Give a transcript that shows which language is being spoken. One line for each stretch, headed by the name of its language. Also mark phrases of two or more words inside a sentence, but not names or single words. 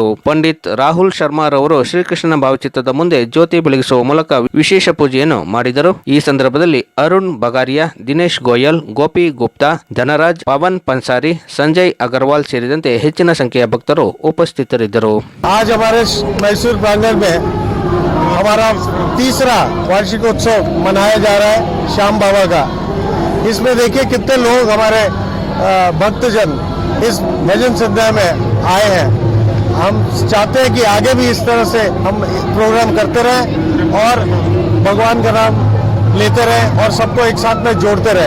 Kannada: ಪಂಡಿತ್ ರಾಹುಲ್ ಶರ್ಮಾ ರವರು ಶ್ರೀಕೃಷ್ಣನ ಭಾವಚಿತ್ರದ ಮುಂದೆ ಜ್ಯೋತಿ ಬೆಳಗಿಸುವ ಮೂಲಕ ವಿಶೇಷ ಪೂಜೆಯನ್ನು ಮಾಡಿದರು. ಈ ಸಂದರ್ಭದಲ್ಲಿ ಅರುಣ್ ಬಗಾರಿಯಾ, ದಿನೇಶ್ ಗೋಯಲ್, ಗೋಪಿ ಗುಪ್ತಾ, ಧನರಾಜ್, ಪವನ್ ಪನ್ಸಾರಿ, ಸಂಜಯ್ ಅಗರ್ವಾಲ್ ಸೇರಿದಂತೆ ಹೆಚ್ಚಿನ ಸಂಖ್ಯೆಯ ಭಕ್ತರು ಉಪಸ್ಥಿತರಿದ್ದರು.
Hindi: मैसूर प्रांगण में हमारा तीसरा वार्षिकोत्सव मनाया जा रहा है श्याम बाबा का। इसमें देखिए कितने लोग हमारे भक्तजन इस भजन संध्या में आए हैं। हम चाहते हैं कि आगे भी इस तरह से हम प्रोग्राम करते रहें और भगवान का नाम लेते रहें और सबको एक साथ में जोड़ते रहें।